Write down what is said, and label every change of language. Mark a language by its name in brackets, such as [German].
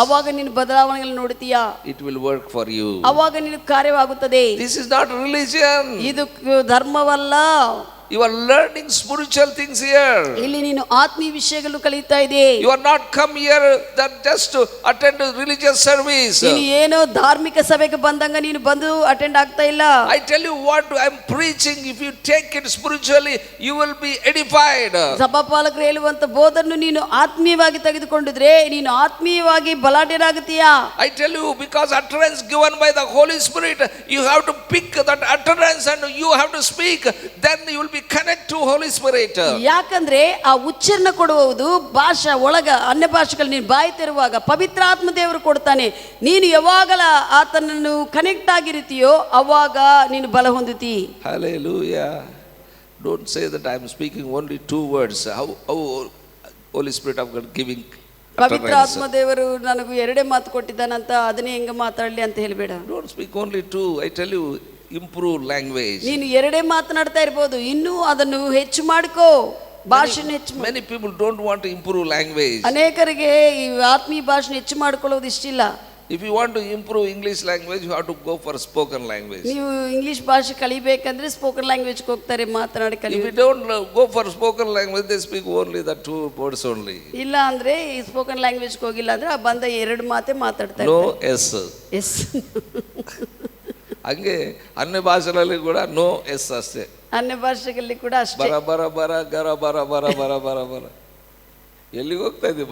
[Kannada] ಅವಾಗ ನೀನು ಬದಲಾವಣೆಗಳನ್ನು ನೋಡುತ್ತೀಯಾ. [English] It will work for you. [Kannada] ಅವಾಗ ನೀನು ಕಾರ್ಯವಾಗುತ್ತದೆ. [English] This is not religion. [Kannada] ಇದು ಧರ್ಮವಲ್ಲ. [English] You are learning spiritual things here. [Kannada] ಇಲ್ಲಿ ನೀನು ಆತ್ಮೀಯ ವಿಷಯಗಳು ಕಲಿತಾ ಇದೆ. [English] You are not come here that just to attend a religious service. [Kannada] ನೀನು ಏನೋ ಧಾರ್ಮಿಕ ಸಭೆಗೆ ಬಂದಂಗ ನೀನು ಬಂದು ಅಟೆಂಡ್ ಆಗ್ತಾ ಇಲ್ಲ. [English] I tell you what I am preaching, if you take it spiritually you will be edified. [Kannada] ಸಭಾಪಾಲಕರು ಹೇಳುವಂತ ಬೋಧನ್ನು ನೀನು ಆತ್ಮೀಯವಾಗಿ ತೆಗೆದುಕೊಂಡಿದ್ರೆ ನೀನು ಆತ್ಮೀಯವಾಗಿ ಬಲಾಢ್ಯನಾಗುತ್ತೀಯಾ. [English] I tell you, because utterance given by the Holy Spirit, you have to pick that utterance and you have to speak, then you will connect to Holy Spirit. [Kannada] ಯಾಕಂದ್ರೆ ಆ ಉಚ್ಚಾರಣೆ ಕೊಡುವುದು ಭಾಷಾ ಒಳಗ ಅನ್ಯ ಭಾಷೆಗಳು ನೀನು ಬಾಯಿ ತೆರುವಾಗ ಪವಿತ್ರ ಆತ್ಮ ದೇವರು ಕೊಡ್ತಾನೆ. ನೀನು ಯಾವಾಗಲ ಆತನನ್ನು ಕನೆಕ್ಟ್ ಆಗಿರ್ತೀಯೋ ಅವಾಗ ನೀನು ಬಲ ಹೊಂದುತ್ತಿ. [English] Hallelujah. Don't say that I am speaking only 2 words. How Holy Spirit of God giving [Kannada] ಪವಿತ್ರ ಆತ್ಮ ದೇವರು ನನಗೂ 2 ಮಾತು ಕೊಟ್ಟಿದ್ದಾನಂತ ಅದನ್ನೇ ಹೆಂಗ ಮಾತಾಡಲಿ ಅಂತ ಹೇಳಬೇಡ. [English] Don't speak only 2. I tell you, improve language. [Kannada] ನೀನು 2 ಮಾತನಾಡ್ತಾ ಇರಬಹುದು, ಇನ್ನೂ ಅದನ್ನು ಹೆಚ್ಚು ಮಾಡ್ಕೋ, ಭಾಷೆನ ಹೆಚ್ಚು. [English] Many people don't want to improve language. [Kannada] ಅನೇಕರಿಗೆ ಈ ಆತ್ಮೀಯ ಭಾಷೆನ ಹೆಚ್ಚು ಮಾಡ್ಕೊಳ್ಳೋದು ಇಷ್ಟಿಲ್ಲ. [English] If you want to improve English language, you have to go for spoken language. [Kannada] ನೀವು ಇಂಗ್ಲಿಷ್ ಭಾಷೆ ಕಲಿಬೇಕಂದ್ರೆ ಸ್ಪೋಕನ್ ಲ್ಯಾಂಗ್ವೇಜ್ ಹೋಗ್ತಾರೆ, ಮಾತನಾಡಿ ಕಲಿ. [English] If you don't go for spoken language, they speak only the 2 words only. [Kannada] ಇಲ್ಲ ಅಂದ್ರೆ ಈ ಸ್ಪೋಕನ್ ಲ್ಯಾಂಗ್ವೇಜ್ ಹೋಗಿಲ್ಲ ಅಂದ್ರೆ ಆ ಬಂದ 2 ಮಾತೇ ಮಾತಾಡ್ತಾರೆ. [English] No s. Yes. [Kannada] ಹಂಗೆ ಅನ್ಯ ಭಾಷೆಗಳಲ್ಲಿ ಕೂಡ [English] no yes [Kannada] ಅಷ್ಟೇ. ಅನ್ಯ ಭಾಷೆಗಳಲ್ಲಿ ಕೂಡ ಅಷ್ಟೇ. ಬರ ಬರ ಬರ ಗರ ಬರ ಬರ ಬರ ಬರ ಬರ. ಎಲ್ಲಿಗೆ ಹೋಗ್ತಾ ಇದ್ದೀವಿ?